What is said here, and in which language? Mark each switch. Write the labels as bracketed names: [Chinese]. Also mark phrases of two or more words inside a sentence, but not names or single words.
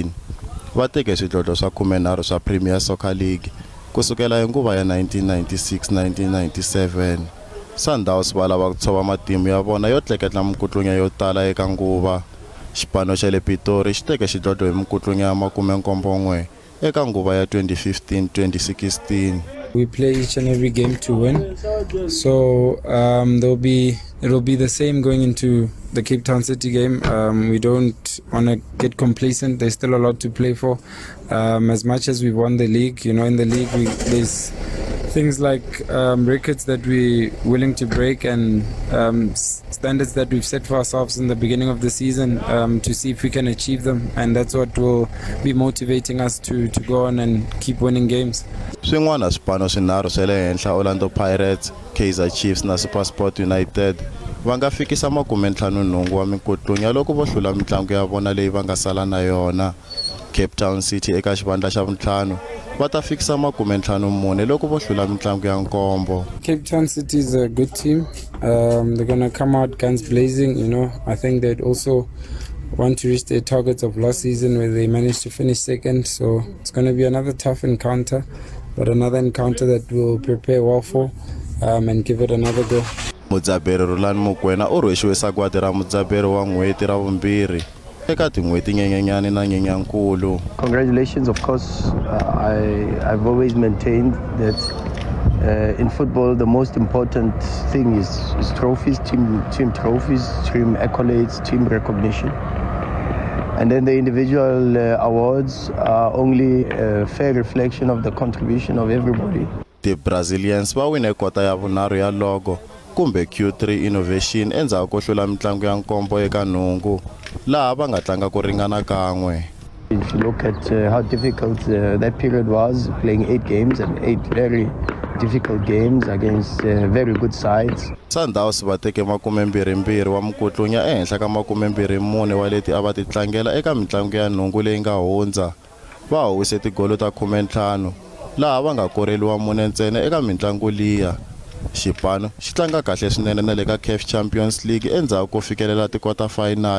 [Tsonga] Va teke swidlodlo swa 13 swa Premier Soccer League kusukela hi nguva ya 1996-1997. Sundowns va lava ku tshova matimu ya vona yo tleketla mikutlunya yo tala eka nguva. Xipano xa le Pitori xi teke xidlodlo hi mikutlunya ya 79 eka nguva ya 2015-2016. [English] We play each and every game to win, so it'll be the same going into the Cape Town City game. We don't want to get complacent. There's still a lot to play for. As much as we won the league, in the league there's things like records that we're willing to break and standards that we've set for ourselves in the beginning of the season to see if we can achieve them, and that's what will be motivating us to go on and keep winning games. [Tsonga] Swin'wana swipano swinharhu swa le henhla Orlando Pirates, Kaizer Chiefs na SuperSport United va nga fikisa 58 wa mikutlunya loko vo hlula mitlangu ya vona leyi va nga sala na yona. Cape Town City eka xivandla xa vuntlhanu va ta fikisa 54 loko vo hlula mitlangu ya nkombo. [English] Cape Town City is a good team. They're going to come out guns blazing, I think they'd also want to reach their targets of last season where they managed to finish second, so it's going to be another tough encounter, but another encounter that we'll prepare well for and give it another go. [Tsonga] Mudzaberi Rulani Mokwena u rhwexiwe sagwadi ra mudzaberi wa n'hweti ra vumbirhi eka tin'hweti nyenyenyani na nyenyankulu. [English] Congratulations, of course. I've always maintained that in football the most important thing is trophies, team trophies, team accolades, team recognition. And then the individual awards are only a fair reflection of the contribution of everybody. [Tsonga] The Brazilians va wine kota ya vunharhu ya logo kumbe Q3 Innovation endzhaku ko hlula mitlangu ya nkombo eka nhungu laha va nga tlanga ku ringana kan'we. [English] If you look at how difficult that period was, playing 8 games and 8 very difficult games against very good sides. [Tsonga] Sundowns va teke 22 wa mikutlunya ehenhla ka 24 wa leti a va ti tlangela eka mitlangu ya nhungu leyi nga hundza. Va howise tigolo ta 15 laha va nga koreliwa 4 ntsena eka mitlangu liya. Xipano xi tlanga kahle swinene na le ka CAF Champions League endzhaku ko fikelela ti- [English] quarter final.